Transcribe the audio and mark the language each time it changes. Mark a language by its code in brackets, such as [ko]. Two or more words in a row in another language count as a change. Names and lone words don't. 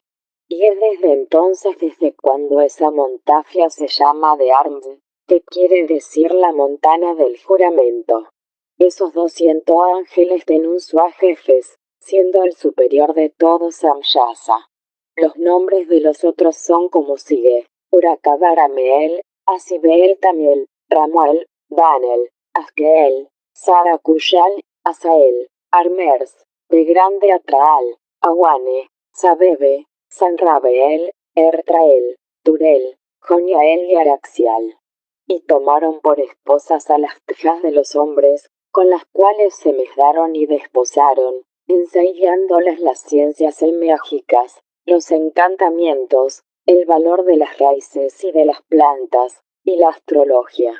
[es] Y es desde entonces desde cuando esa montafia se llama de Arm, que quiere decir la montana del juramento. Esos 200 ángeles denunció a jefes, siendo el superior de todos Samyasa. Los nombres de los otros son como sigue. Urakabarameel, Asibeel Tamiel, Ramuel, Danel, Asgeel, Sarakushal, Asael, Armers, de Grande Atraal, Awane, Sabebe, Sanrabeel, Ertrael, Turel, Joniael y Araxial. Y tomaron por esposas a las hijas de los hombres, con las cuales se mezclaron y desposaron, enseñándoles las ciencias mágicas, los encantamientos, el valor de las raíces y de las plantas, y la astrología.